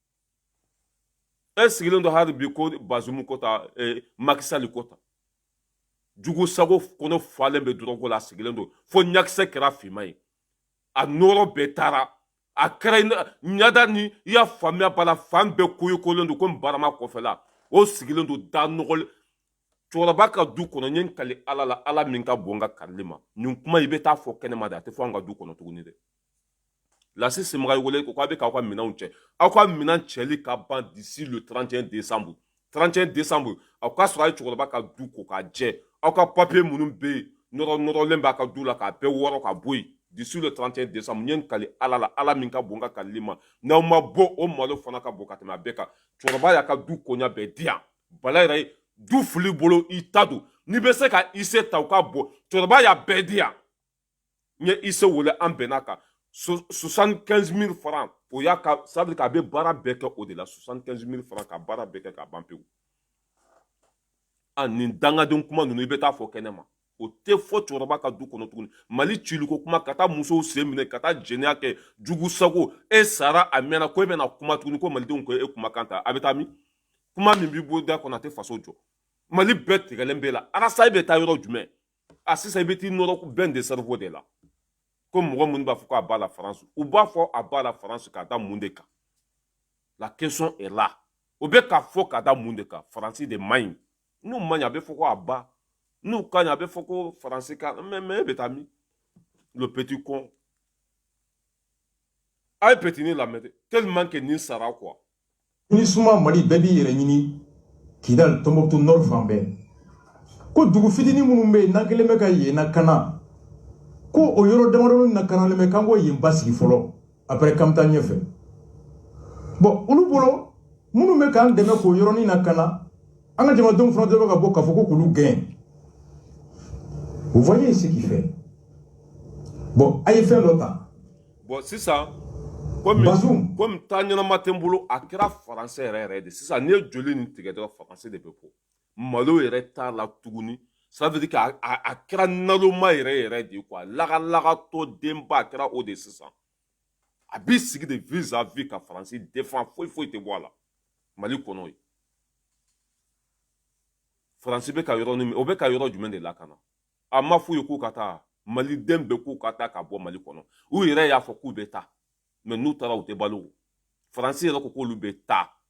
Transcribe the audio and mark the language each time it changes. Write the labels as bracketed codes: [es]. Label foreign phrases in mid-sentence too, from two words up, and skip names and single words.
[bm] e sigilen don hali bi ko Bazoum ko ta Macky Sall ko ta jugu sago kɔnɔ falen bɛ dɔrɔn ko la a sigilen don fo ɲakisɛ kɛra finman ye a nɔrɔ bɛɛ taara a kɛra ɲada ni i y'a faamuya bala fan bɛɛ koyokolen don komi barama kɔfɛla o sigilen don da nɔgɔlen cɛkɔrɔba ka du kɔnɔ n ye n kali ala la ala min ka bon n ka karili ma nin kuma i bɛ taa fɔ kɛnɛma de a tɛ fɔ an ka du kɔnɔ tuguni dɛ Lasi Semaga wele ko k'a bɛ k'aw ka minɛnw cɛ aw ka minɛn cɛli ka ban [fr] d'ici le 31 décembre 31 décembre [bm] aw ka sɔrɔ a ye cɛkɔrɔba ka du ko k'a jɛ aw ka papier minnu bɛ yen nɔrɔlen b'a ka du la k'a bɛɛ wɔrɔ ka bɔ yen [fr] d'ici le 31 décembre [bm] n ye n kali ala la ala min ka bon n ka kalili ma n'aw ma bɔ o malo fana ka bon ka tɛmɛ a bɛɛ kan cɛkɔrɔba y'a ka du koɲa bɛɛ di yan bala yɛrɛ ye du fili bolo i ta don n'i bɛ se ka ise ta u ka bɔ cɛkɔrɔba y'a bɛɛ di yan n ye ise wele an bɛnna kan 75 000 francs o y'a ka [fr] ça veut dire [bm] k'a bɛ baara bɛɛ kɛ o de la 75 000 francs ka baara bɛɛ kɛ k'a ban pewu nin dangaden kuma ninnu i bɛ taa fɔ kɛnɛ ma o tɛ fɔ cɛkɔrɔba ka du kɔnɔ tuguni Mali ciliko kuma ka taa musow sen minɛ ka taa jɛnɛya kɛ jugu sago e sara a mɛnna ko e bɛna kuma tuguni ko malidenw ko e kumakan ta a bɛ taa min kuma min b'i bolo da kɔnɔ a tɛ faso jɔ Mali bɛɛ tigɛlen b'e la Arasa bɛ taa yɔrɔ jumɛn a sisan i bɛ t'i nɔrɔ bɛn [fr] de cerveau de la [bm] ko mɔgɔ minnu b'a fɔ k'a b'a la France u b'a fɔ a b'a la France k'a da mun de kan [fr] la question est là [bm] o bɛ k'a fɔ k'a da mun de kan France de man ɲi n'u man ɲi a bɛ fɔ ko a ba n'u ka ɲi a bɛ fɔ ko France ka mais e bɛ taa min [fr] le petit con [bm] a ye petini lamɛn dɛ [fr] tellement que [bm] nin sara quoi ni suma Mali bɛɛ b'i yɛrɛ ɲini Kidal Tombouctou Nord fan bɛɛ ko dugu fitinin minnu bɛ yen n'an kɛlen bɛ ka yen lakana ko o yɔrɔ damadɔni lakanalen bɛ k'an k'o yen basigi fɔlɔ après k'an bɛ taa ɲɛfɛ bon olu bolo minnu bɛ k'an dɛmɛ k'o yɔrɔnin lakana an ka jamanadenw fana bɛ ka bɔ k'a fɔ ko k'olu gɛn [fr] vous voyez ce qu'il fait [bm] bon a ye fɛn dɔ ta bon sisan komi taa ɲɛnama tɛ n bolo a kɛra faransɛ yɛrɛ de sisan n'i ye joli nin tigɛ dɔrɔn faransɛ de bɛ bɔ malo yɛrɛ t'a la tuguni [fr] ça veut dire que [bm] a kɛra naloma yɛrɛ de quoi lagalagatɔ denba a kɛra o de sisan a b'i sigi [fr] de vis-à-vis [bm] ka faransi défend foyi tɛ bɔ a la Mali kɔnɔ ye faransi bɛ ka yɔrɔ min o bɛ ka yɔrɔ jumɛn de lakana a ma f'u ye k'u ka taa maliden bɛɛ k'u ka taa ka bɔ Mali kɔnɔ u yɛrɛ y'a fɔ k'u bɛ taa mais n'u taara u tɛ balo faransi yɛrɛ ko k'olu bɛ taa